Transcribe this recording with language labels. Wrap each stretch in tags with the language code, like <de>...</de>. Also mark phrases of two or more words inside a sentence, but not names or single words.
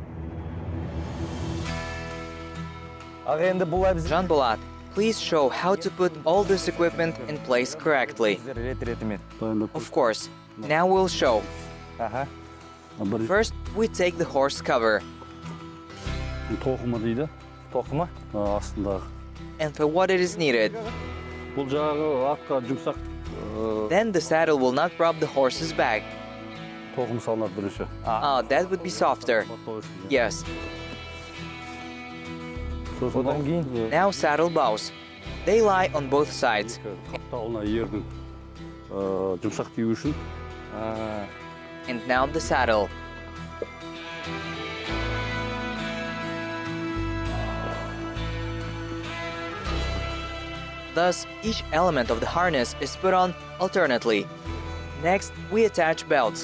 <en>Janbolat, please show how to put all this equipment in place correctly. Of course, now we'll show. First, we take the horse cover.</en> <kk>Тоқыма? Астындағы.</kk> <en>and for what it is needed.</en> <kk>Бұл жағы атқа жұмсақ</kk> <en>Then the saddle will not rub the horse's back.</en> <kk>тоқым салынады бірінші.</kk> <en>Ah, that would be softer. Yes.</en> <kk>Одан кейін</kk> <en>Now saddle bows. They lie on both sides.</en> <kk>Қапталына ердің жұмсақ тию үшін</kk> <en>And now the saddle. Thus, each element of the harness is put on alternately. Next, we attach belts.</en>